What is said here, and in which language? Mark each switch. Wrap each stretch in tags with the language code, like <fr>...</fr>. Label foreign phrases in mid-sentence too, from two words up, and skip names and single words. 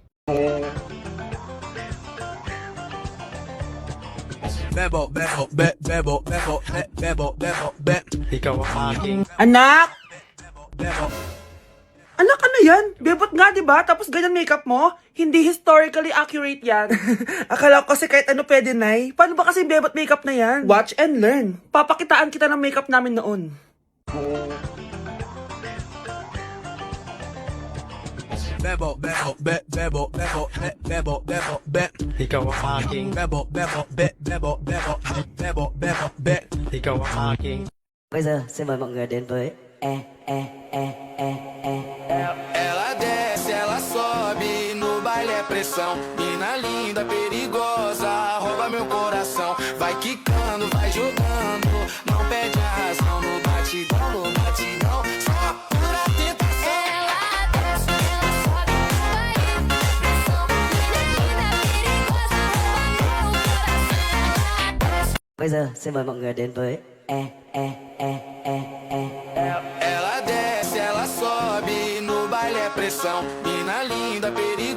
<tl>Bebo, bebo, bebo, bebo, bebo, bebo, ikaw ang aking Anak! bebo. Anak, ano yan? Bebot nga, di ba? Tapos ganyan makeup mo? Hindi</tl> <en>historically accurate</en> <tl>yan. Akala ko kasi kahit ano pwede, Nay. Paano ba kasi bebot makeup na yan?</tl> <en>Watch and learn.</en> <tl>Papakitaan kita ng makeup namin noon. Bebo, bebo, bebo, bebo, bebo, bebo, ikaw ang aking bebo, bebo, bebo, bebo, bebo, bebo, ikaw ang aking.</tl> <vi>Bây giờ xin mời mọi người đến với</vi> <pt>Ela desce, ela sobe, no baile é pressão. Mina linda, perigosa, rouba meu coração. Vai quicando, vai jogando, não perde a razão. No batidão, só pura tentação.</pt> <vi>Bây giờ xin mời mọi người đến với</vi> <pt>Ela desce, ela sobe, no baile é pressão. Mina linda, perigosa.</pt>